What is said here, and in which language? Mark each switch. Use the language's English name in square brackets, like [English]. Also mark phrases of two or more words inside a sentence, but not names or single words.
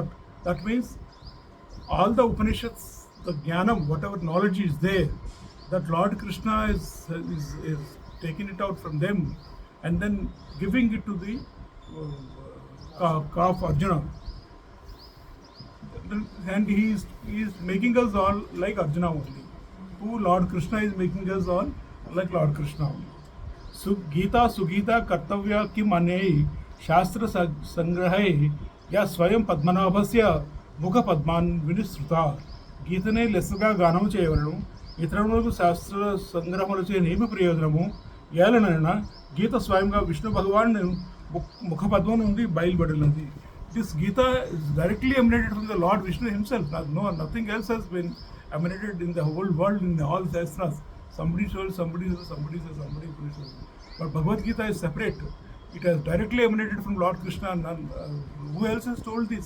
[English] That means all the Upanishads, the Jnanam, whatever knowledge is there, that Lord Krishna is taking it out from them and then giving it to the calf Arjuna. And he is making us all like Arjuna only. Who Lord Krishna is making us all like Lord Krishna only. [Sanskrit] सुगीता कर्तव्या किम् अन्यैः शास्त्र सङ्ग्रहैः या स्वयं पद्मनाभस्य मुख पद्माद् विनिःसृता. [Telugu] గీతనే లెస్సుగా గానం చేయవలను. ఇతరులకు శాస్త్ర సంగ్రహములు చేయనేమి ప్రయోజనము. ఏలనైనా గీత స్వయంగా విష్ణు భగవాన్ ముఖపద్మం నుండి బయలుపడినది. [English] This Gita is directly emanated from the Lord Vishnu himself. Nothing else has been emanated in the whole world, in all Shastras. Somebody says, somebody. But Bhagavad Gita is separate. It has directly emanated from Lord Krishna. And who else has told this?